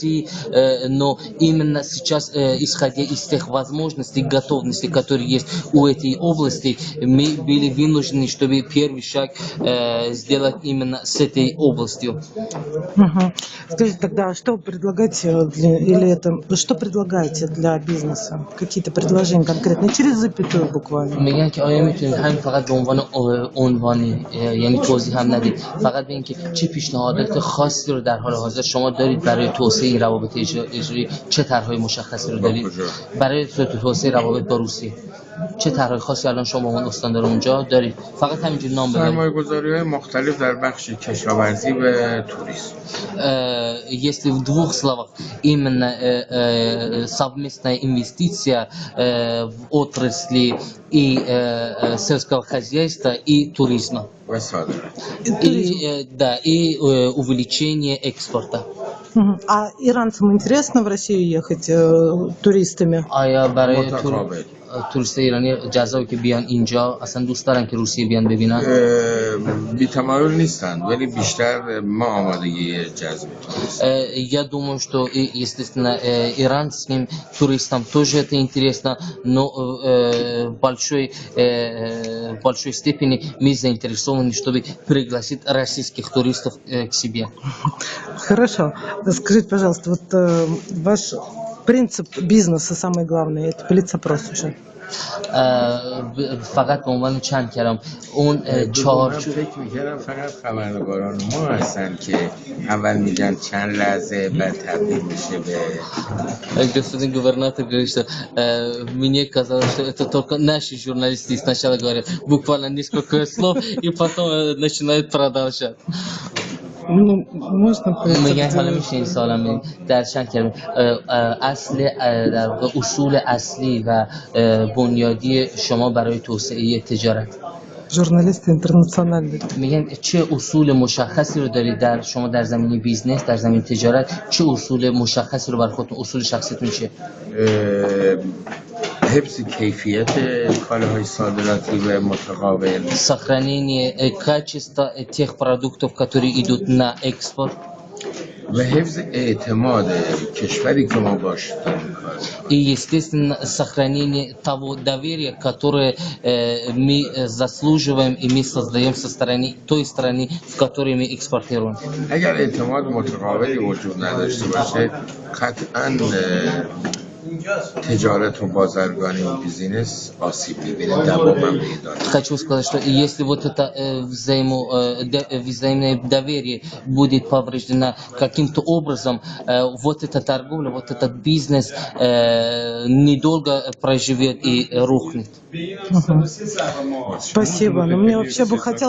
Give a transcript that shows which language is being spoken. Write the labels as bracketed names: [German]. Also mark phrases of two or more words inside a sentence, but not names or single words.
[Russian] Но именно сейчас, исходя из тех возможностей, готовностей, которые есть у этой области, мы были вынуждены, чтобы первый шаг сделать именно с этой областью. Скажите тогда, что предлагаете что предлагаете для бизнеса? Какие-то предложения конкретные, через запятую буквально? [Persian] میگن که آیا میتونید همین فقط به عنوان عنوانی، یعنی توضیح هم ندید، فقط بگین که چه پیشنهادات خاصی رو در حال حاضر شما دارید برای توسعه روابط اجرایی؟ چه طرح‌های مشخصی رو دارید برای توسعه روابط با روسیه؟ چه طرح‌های خاصی الان شما اون استاندار اونجا دارید؟ فقط همینجوری نام ببرید. سرمایه‌گذاری‌های مختلف در بخش کشاورزی و توریسم. [Russian] Если в двух словах, именно совместная инвестиция в отрасли и сельского хозяйства и туризма. И увеличение экспорта. А иранцам интересно в Россию ехать туристами? [Persian] توریست ایرانی جذابه که بیان اینجا؟ اصلا دوست دارن که روسیه بیان ببینن؟ بی‌تمایل نیستن، ولی بیشتر ما آمادگی جذب توریست. [Russian] Я думаю, что, естественно, иранским туристам тоже это интересно, но в большой степени мы заинтересованы, чтобы пригласить российских туристов к себе. Хорошо. Скажите, пожалуйста, вот ваш принцип бизнеса самый главный, это блиц-опрос уже. [Persian] فقط به عنوان چند کلام اون من چارچوب فکر میکردم فقط خبرنگاران ما هستن که اول میگن چند لحظه بعد تبدیل میشه به [Russian] Господин губернатор говорит, что мне казалось, что это только наши журналисты сначала говорят буквально несколько слов и потом начинают продолжать. Ну, можно [Persian] میگن حالا [Russian] это [Persian] میشه این سوالم بدیم در چند کلمه اصل در واقع اصول اصلی و بنیادی شما برای توسعه تجارت [Russian] журналисты интернациональные. [Persian] میگن چه اصول مشخصی رو دارید در شما در زمینه بیزنس در زمینه تجارت چه اصول مشخصی رو برای خودتون اصول شخصیتون چیه حفظ کیفیت کالاهای صادراتی و متقابل [Russian] сохранение качества тех продуктов, которые идут на экспорт [Persian] و حفظ اعتماد کشوری که ما باش داریم کار [Russian] и, естественно, сохранение того доверия, которое мы заслуживаем и мы создаем со стороны той страны, в которой мы экспортируем. [Persian] اگر اعتماد متقابلی وجود نداشته باشه قطعا تجارت و بازرگانی و بیزینس آسیب می‌بینه دوام هم پیدا. [Russian] Хочу сказать, что если вот это взаимное доверие будет повреждено каким-то образом, вот эта торговля, вот этот бизнес недолго проживет и рухнет. Спасибо. Но мне вообще бы хотелось бы...